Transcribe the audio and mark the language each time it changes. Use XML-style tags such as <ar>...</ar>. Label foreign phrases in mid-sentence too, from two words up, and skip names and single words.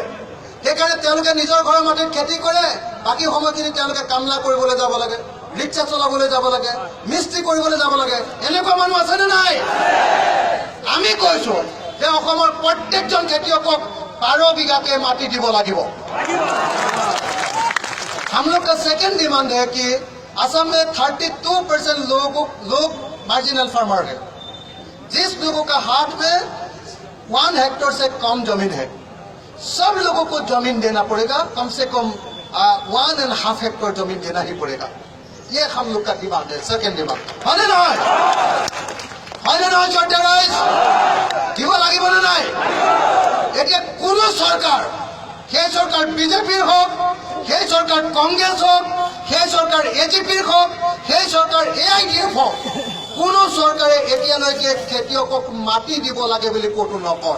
<as>সেইকাৰণে তেওঁলোকে নিজৰ ঘৰৰ মাটিত খেতি কৰে, বাকী সময়খিনি তেওঁলোকে কামলা কৰিবলৈ যাব লাগে, ৰিক্সা চলাবলৈ যাব লাগে, মিস্ত্ৰী কৰিবলৈ যাব লাগে। এনেকুৱা মানুহ আছেনে নাই? আমি কৈছো যে অসমৰ প্ৰত্যেকজন খেতিয়কক 12 বিঘাকে মাটি দিব লাগিব।</as> <hi>हम लोग का</hi> <en>second demand</en> <hi>है कि असम में 32% लोग</hi> <en>marginal farmer</en> <hi>है, जिस लोगों का हाथ में 1 हेक्टेयर से कम जमीन है, सब लोगों को जमीन देना पड़ेगा। कम से कम 1.5 हेक्टेयर जमीन देना ही पड़ेगा। ये हम लोग का डिमांड है,</hi> <en>second demand.</en> <as>হয়নে নহয়? চৰ্দাৰ ৰাইজ দিব লাগিবনে নাই? এতিয়া কোনো চৰকাৰ, সেই চৰকাৰ বিজেপিৰ হওক, সেই চৰকাৰ কংগ্ৰেছ হওক, সেই চৰকাৰ এজিপিৰ হওক, সেই চৰকাৰ AIDF হওক, কোনো চৰকাৰে এতিয়ালৈকে খেতিয়কক মাটি দিব লাগে বুলি ক'তো নকয়।</as>